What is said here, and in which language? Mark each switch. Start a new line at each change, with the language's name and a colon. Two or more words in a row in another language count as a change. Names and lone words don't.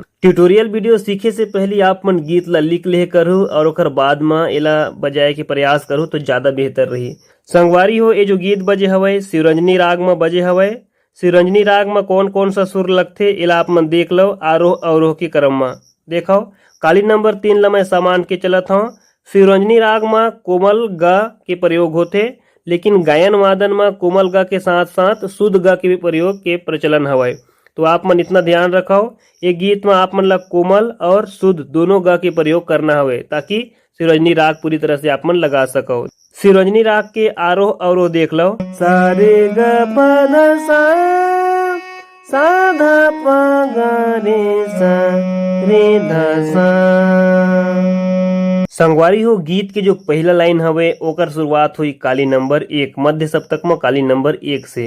English: tutorial video
Chhattisgarhi: सीखे से पहले आप मन गीत ला लिख ले करूँ और ओकर बाद में एला बजाए के प्रयास करूँ तो ज्यादा बेहतर रही। संगवारी हो ये जो गीत बजे हवे शिवरंजनी राग में बजे हवे। शिवरंजनी राग में कौन कौन सा सुर लगथे एला आप मन देख लो आरोह अवरोह के क्रम में। देखो काली नंबर 3 ला मैं सामान के चलत हूँ। शिवरंजनी राग में कोमल ग के प्रयोग होते, लेकिन गायन वादन में कोमल ग के साथ साथ शुद्ध ग के भी प्रयोग के प्रचलन हवे। तो आप मन इतना ध्यान रखो ये गीत में आप मन ला कोमल और शुद्ध दोनों ग के प्रयोग करना हवे ताकि शिवरंजनी राग पूरी तरह से आप मन लगा सको। शिवरंजनी राग के आरोह अवरोह देख लो। सारे ग प ध सा ध प ग रे सा रे ध सा। संगवारी हो गीत के जो पहला लाइन हवे ओकर शुरुआत हुई काली नंबर 1 मध्य सप्तक में काली नंबर 1 से।